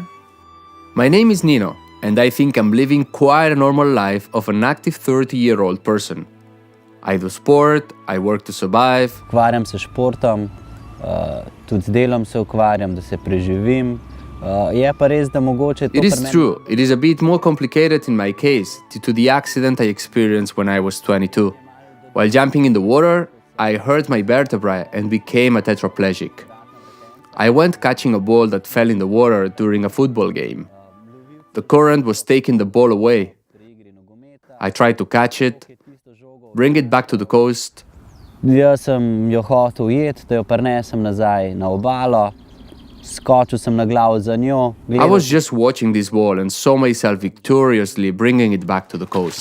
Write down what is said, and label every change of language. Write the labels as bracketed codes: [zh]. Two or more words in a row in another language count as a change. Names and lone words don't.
[en] My name is Nino, and I think I'm living quite a normal life of an active 30-year-old person. I do sport, I work to survive. [sl] Ukvarjam se športom, tudi z delom se ukvarjam, da se preživim. Je pa res, da mogoče to [en] It is true, it is a bit more complicated in my case due to the accident I experienced when I was 22. While jumping in the water, I hurt my vertebrae and became a tetraplegic. I went catching a ball that fell in the water during a football game. The current was taking the ball away. I tried to catch it, bring it back to the coast. [sl] Jaz sem jo hotel ujeti, da jo prinesem nazaj na obalo. Skočil sem na glavo za njo. [en] I was just watching this ball and saw myself victoriously bringing it back to the coast.